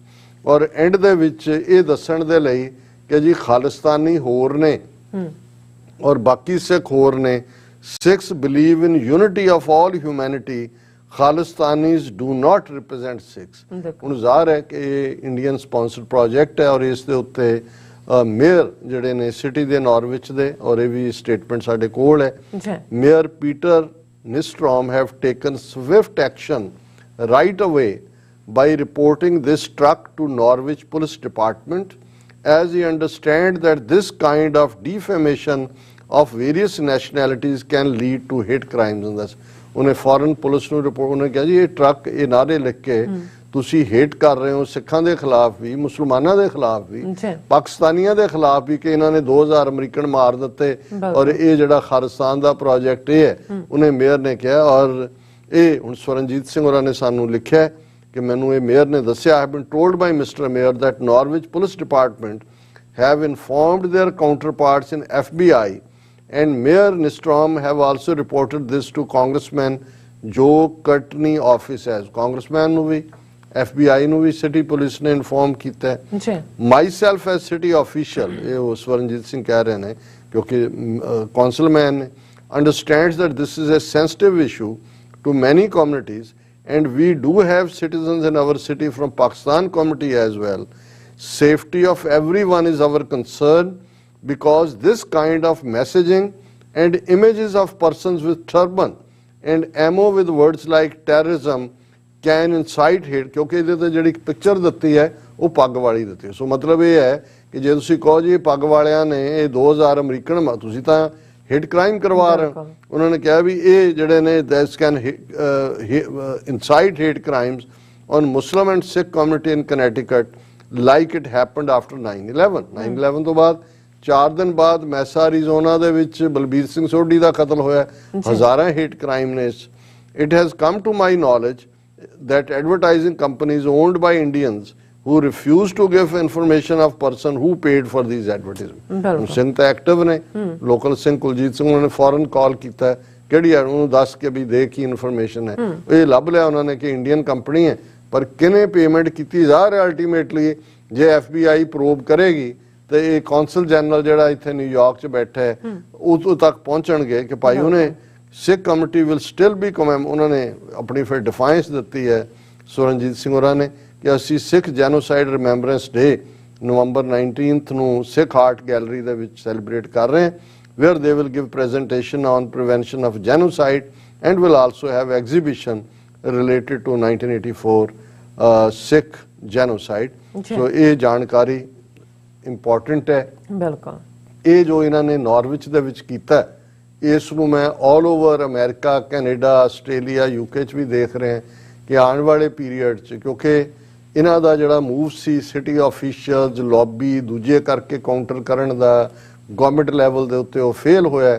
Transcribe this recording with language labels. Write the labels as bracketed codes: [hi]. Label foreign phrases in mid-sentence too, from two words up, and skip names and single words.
[pa] ਔਰ ਐਂਡ ਦੇ ਵਿੱਚ ਇਹ ਦੱਸਣ ਦੇ ਲਈ ਕਿ ਜੀ ਖਾਲਿਸਤਾਨੀ ਹੋਰ ਨੇ ਔਰ ਬਾਕੀ ਸਿੱਖ ਹੋਰ ਨੇ, [en] Sikhs believe in unity of all humanity, Khalistanis do not represent Sikhs. [pa] ਹੁਣ ਜ਼ਾਹਰ ਹੈ ਕਿ ਇਹ ਇੰਡੀਅਨ ਸਪਾਂਸਰਡ ਪ੍ਰੋਜੈਕਟ ਹੈ ਔਰ ਇਸ ਦੇ ਉੱਤੇ ਮੇਅਰ ਜਿਹੜੇ ਨੇ ਸਿਟੀ ਦੇ ਨਾਰਵਿਚ ਦੇ, ਔਰ ਇਹ ਵੀ ਸਟੇਟਮੈਂਟ ਸਾਡੇ ਕੋਲ ਹੈ, ਮੇਅਰ ਪੀਟਰ ਨਿਸਟਰੋਮ [en] have taken swift action right away by reporting this truck to Norwich Police Department, as he understands that this kind of defamation of various nationalities can lead to hate crimes in this. [pa] ਉਹਨੇ ਫੋਰਨ ਪੁਲਿਸ ਨੂੰ ਰਿਪੋਰਟ, ਉਹਨੇ ਕਿਹਾ ਜੀ ਇਹ ਟਰੱਕ ਇਹ ਨਾਰੇ ਲਿਖ ਕੇ ਤੁਸੀਂ ਹੇਟ ਕਰ ਰਹੇ ਹੋ ਸਿੱਖਾਂ ਦੇ ਖਿਲਾਫ ਵੀ, ਮੁਸਲਮਾਨਾਂ ਦੇ ਖਿਲਾਫ ਵੀ, ਪਾਕਿਸਤਾਨੀਆਂ ਦੇ ਖਿਲਾਫ ਵੀ, ਕਿ ਇਹਨਾਂ ਨੇ 2000 ਅਮਰੀਕਨ ਮਾਰ ਦਿੱਤੇ ਔਰ ਇਹ ਜਿਹੜਾ ਖਾਲਿਸਤਾਨ ਦਾ ਪ੍ਰੋਜੈਕਟ ਇਹ ਹੈ, ਉਹਨੇ ਮੇਅਰ ਨੇ ਕਿਹਾ। ਔਰ ਇਹ ਹੁਣ ਸਵਰਨਜੀਤ ਸਿੰਘ ਹੋਰਾਂ ਨੇ ਸਾਨੂੰ ਲਿਖਿਆ ਕਿ ਮੈਨੂੰ ਇਹ ਮੇਅਰ ਨੇ ਦੱਸਿਆ, [en] I have been told by Mr. Mayor that Norwich Police Department have informed their counterparts in FBI and Mayor Nystrom have also reported this to Congressman Joe Courtney office as Congressman [pa] ਨੂੰ ਵੀ FBI ਨੂੰ ਵੀ ਸਿਟੀ ਪੁਲਿਸ ਨੇ ਇਨਫੋਰਮ ਕੀਤਾ ਹੈ। [en] Myself as city official, [pa] ਇਹ ਉਹ ਸਵਰਨਜੀਤ ਸਿੰਘ ਕਹਿ ਰਹੇ ਨੇ ਕਿਉਂਕਿ ਕੌਂਸਲਮੈਨ ਨੇ, [en] understands that this is a sensitive issue to many communities and we do have citizens in our city from Pakistan community as well. Safety of everyone is our concern, because this kind of messaging and images of persons with turban and ammo with words like terrorism can incite hate, [pa] ਕਿਉਂਕਿ ਇਹਦੇ ਤੇ ਜਿਹੜੀ ਪਿਕਚਰ ਦਿੱਤੀ ਹੈ ਉਹ ਪੱਗ ਵਾਲੀ ਦਿੱਤੀ ਹੈ। ਸੋ ਮਤਲਬ ਇਹ ਹੈ ਕਿ ਜੇ ਤੁਸੀਂ ਕਹੋ ਜੀ ਇਹ ਪੱਗ ਵਾਲਿਆਂ ਨੇ ਇਹ 2000 ਅਮਰੀਕਨ, ਤੁਸੀਂ ਤਾਂ [en] hate crime [pa] ਕਰਵਾ ਰਹੇ ਹੋ। ਉਹਨਾਂ ਨੇ ਕਿਹਾ ਵੀ ਇਹ ਜਿਹੜੇ ਨੇ [en] this can incite hate crimes on Muslim and Sikh community in Connecticut like it happened after 9/11. [pa] 9/11 ਤੋਂ ਬਾਅਦ 4 ਦਿਨ ਬਾਅਦ ਮੈਸਾ ਅਰੀਜ਼ੋਨਾ ਦੇ ਵਿੱਚ ਬਲਬੀਰ ਸਿੰਘ ਸੋਢੀ ਦਾ ਕਤਲ ਹੋਇਆ। ਹਜ਼ਾਰਾਂ ਹੇਟ ਕ੍ਰਾਈਮ ਨੇ। [en] It has come to my knowledge that advertising companies owned by Indians who refuse to give information of person who paid for these advertisements. [pa] ਸਿੰਘ ਤਾਂ ਐਕਟਿਵ ਨੇ, ਲੋਕਲ ਸਿੰਘ ਕੁਲਜੀਤ ਸਿੰਘ, ਉਹਨਾਂ ਨੇ ਫੌਰਨ ਕਾਲ ਕੀਤਾ ਕਿਹੜੀ ਹੈ ਉਹਨੂੰ ਦੱਸ ਕੇ ਵੀ ਦੇ ਕੀ ਇਨਫੋਰਮੇਸ਼ਨ ਹੈ। ਇਹ ਲੱਭ ਲਿਆ ਉਹਨਾਂ ਨੇ ਕਿ ਇੰਡੀਅਨ ਕੰਪਨੀ ਹੈ, ਪਰ ਕਿਨੇ ਪੇਮੈਂਟ ਕੀਤੀ ਜਾ ਰਹੀ ਅਲਟੀਮੇਟਲੀ ਜੇ FBI ਪ੍ਰੋਬ ਕਰੇਗੀ ਤੇ ਇਹ ਕੌਂਸਲ ਜਨਰਲ ਜਿਹੜਾ ਇੱਥੇ ਨਿਊਯਾਰਕ 'ਚ ਬੈਠਾ ਹੈ ਉਹ ਤੱਕ ਪਹੁੰਚਣਗੇ ਕਿ ਭਾਈ ਉਹਨੇ [en] Sikh community will still be [pa] ਉਹਨਾਂ ਨੇ ਆਪਣੀ ਫਿਰ ਡਿਫਾਈਂਸ ਦਿੱਤੀ ਹੈ ਸਵਰਨਜੀਤ ਸਿੰਘ ਹੋਰਾਂ ਨੇ ਕਿ ਅਸੀਂ ਸਿੱਖ ਜੈਨੋਸਾਈਡ ਰਿਮੈਂਬਰੈਂਸ ਡੇ ਨਵੰਬਰ 19 ਨੂੰ ਸਿੱਖ ਆਰਟ ਗੈਲਰੀ ਦੇ ਵਿੱਚ ਸੈਲੀਬ੍ਰੇਟ ਕਰ ਰਹੇ ਹਾਂ, [en] where they will give presentation on prevention of genocide and will also have exhibition related to 1984 Sikh genocide. [pa] So ਇਹ ਜਾਣਕਾਰੀ ਇੰਪੋਰਟੈਂਟ ਹੈ ਬਿਲਕੁਲ। ਇਹ ਜੋ ਇਹਨਾਂ ਨੇ ਨਾਰਵਿਚ ਦੇ ਵਿੱਚ ਕੀਤਾ ਇਸ ਨੂੰ ਮੈਂ [en] all over [pa] ਅਮਰੀਕਾ, ਕੈਨੇਡਾ, ਆਸਟ੍ਰੇਲੀਆ, UK 'ਚ ਵੀ ਦੇਖ ਰਹੇ ਕਿ ਆਉਣ ਵਾਲੇ ਪੀਰੀਅਡ 'ਚ ਕਿਉਂਕਿ ਇਹਨਾਂ ਦਾ ਜਿਹੜਾ ਮੂਵ ਸੀ [en] city officials lobby [pa] ਦੂਜੇ ਕਰਕੇ ਕਾਊਂਟਰ ਕਰਨ ਦਾ [en] government level [pa] ਦੇ ਉੱਤੇ ਉਹ ਫੇਲ ਹੋਇਆ।